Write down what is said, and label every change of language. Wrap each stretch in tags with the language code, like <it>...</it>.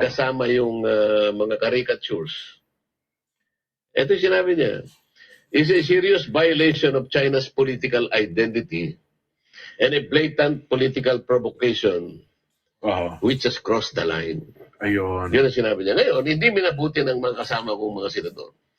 <tl>kasama yung mga caricatures. Ito yung sinabi niya,</tl> <en>is a serious violation of China's political identity and a blatant political provocation Aha. which has crossed the line.</en> <tl>Ayun. Yun ang sinabi niya. Ngayon, hindi minabuti ng mga kasama kong mga senador.</tl>